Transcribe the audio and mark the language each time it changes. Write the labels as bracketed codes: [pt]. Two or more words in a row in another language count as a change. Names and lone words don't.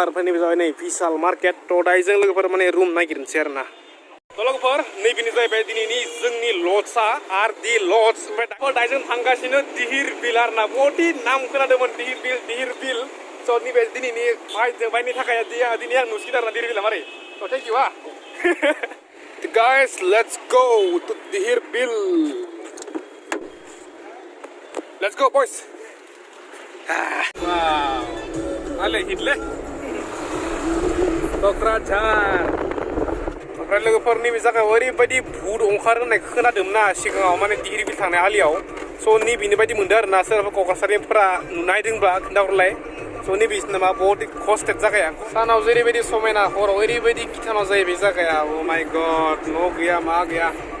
[brx] ओमफ्राय नैबे जाबाय नै बिशाल मार्केट थ' दायो जों लोगोफोर माने रुम नागिरनोसै आरोना थ' लोगोफोर नैबेनो जाहैबाय दिनैनि जोंनि लड्सआ आर दि लड्स ओमफ्राय दायो जों थांगासिनो धिरबिल आरोना बहुद नाम खोनादोंमोन धिरबिल स' नैबे दिनैनि बायनि थाखाय दिनै आं नुसिगोन आरोना धिरबिला मारै थ' [en] thank you [brx] हा [en] guys let's go to Dhirbil let's go boys wow [brx] ale hitle क'क्राझार ओमफ्राय लोगोफोरनि बे जायगायाव ओरैबायदि भुत ओंखारो होननाय खोनादोंमोन ना सिगाङाव माने धिरबिल थांनाय आलियाव स' नैबेनि बायदि मोनदों आरोना सोरबा क'क्राझारनिफ्रा नुनायदोंब्ला खोन्थाहरलाय स' नैबेसिना मा बहुत खस्टेड जागाया सानाव जेरैबायदि समायना हराव ओरैबायदि गिथावना जायो बे जायगाया [en] oh my god [brx] न' गैया मा गैया